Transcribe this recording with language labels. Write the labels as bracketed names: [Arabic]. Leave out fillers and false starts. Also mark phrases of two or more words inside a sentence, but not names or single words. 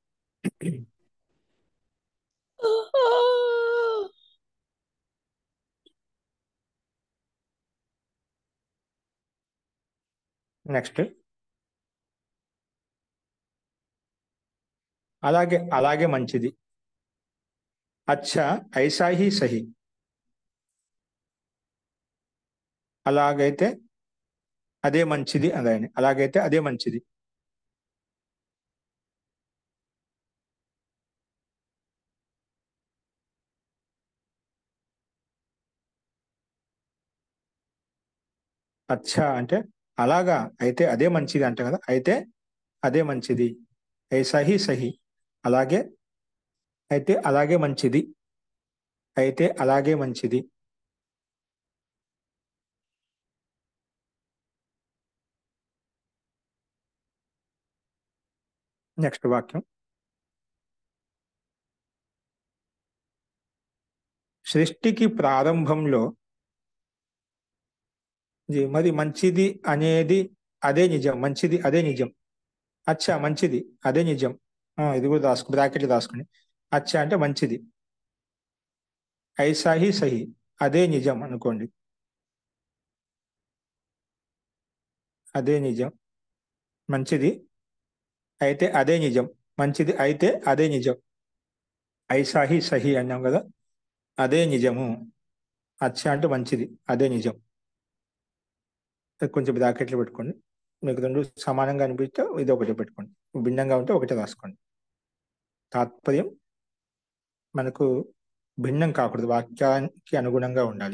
[Telugu] నెక్స్ట్ అలాగే అలాగే మంచిది. [Hindi] अच्छा ऐसा ही सही. [Telugu] అలాగైతే అదే మంచిది అదే. అలాగైతే అదే మంచిది. అచ్చా అంటే అలాగా, అయితే అదే మంచిది అంట కదా, అయితే అదే మంచిది. [Hindi] ऐसा ही सही, [Telugu] అలాగే అయితే అలాగే మంచిది, అయితే అలాగే మంచిది. నెక్స్ట్ వాక్యం. సృష్టికి ప్రారంభంలో మరి మంచిది అనేది అదే నిజం, మంచిది అదే నిజం. అచ్చా మంచిది అదే నిజం. ఇది కూడా రాసుకు బ్రాకెట్లు రాసుకుని. అచ్చా అంటే మంచిది, [Hindi] ऐसा ही सही [Telugu] అదే నిజం అనుకోండి. అదే నిజం, మంచిది అయితే అదే నిజం, మంచిది అయితే అదే నిజం. [Hindi] ऐसा ही सही [Telugu] అన్నాం కదా, అదే నిజము. అచ్చా అంటే మంచిది అదే నిజం. కొంచెం బ్రాకెట్లు పెట్టుకోండి. మీకు రెండు సమానంగా అనిపిస్తే ఇది ఒకటి పెట్టుకోండి, భిన్నంగా ఉంటే ఒకటే రాసుకోండి. తాత్పర్యం మనకు భిన్నం కాకూడదు, వాక్యానికి అనుగుణంగా ఉండాలి.